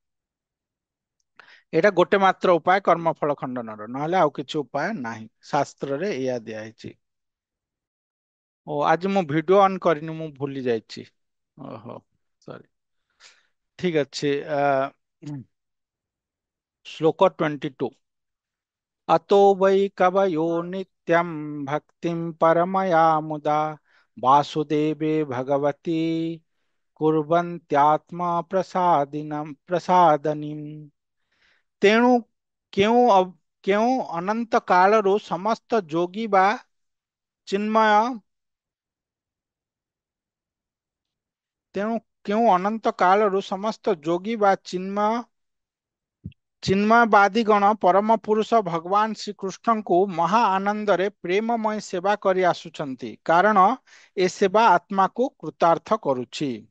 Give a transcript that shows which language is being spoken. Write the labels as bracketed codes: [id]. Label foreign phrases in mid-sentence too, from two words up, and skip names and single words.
[or] ଏଇଟା ଗୋଟେ ମାତ୍ର ଉପାୟ କର୍ମଫଳ ଖଣ୍ଡନର, ନହେଲେ ଆଉ କିଛି ଉପାୟ ନାହିଁ, ଶାସ୍ତ୍ରରେ ଏଇଆ ଦିଆହେଇଛି। ଓ ଆଜି ମୁଁ ଭିଡିଓ ଅନ୍ କରିନି, ମୁଁ ଭୁଲି ଯାଇଛି। ଓହୋ, ସରି। ଠିକ ଅଛି। ଶ୍ଲୋକ 22। [sa] अतो वै कवयो नित्यं भक्तिं परमया मुदा वासुदेवे भगवती कुर्वन्त्यात्मा प्रसादनीम्। [or] ତେଣୁ କେଉଁ କେଉଁ ଅନନ୍ତ କାଳରୁ ସମସ୍ତ ଯୋଗୀ ବା ଚିନ୍ମୟ ତେଣୁ କେଉଁ ଅନନ୍ତ କାଳରୁ ସମସ୍ତ ଯୋଗୀ ବା ଚିନ୍ମୟବାଦୀଗଣ ପରମ ପୁରୁଷ ଭଗବାନ ଶ୍ରୀକୃଷ୍ଣଙ୍କୁ ମହା ଆନନ୍ଦରେ ପ୍ରେମମୟ ସେବା କରି ଆସୁଛନ୍ତି, କାରଣ ଏ ସେବା ଆତ୍ମାକୁ କୃତାର୍ଥ କରୁଛି।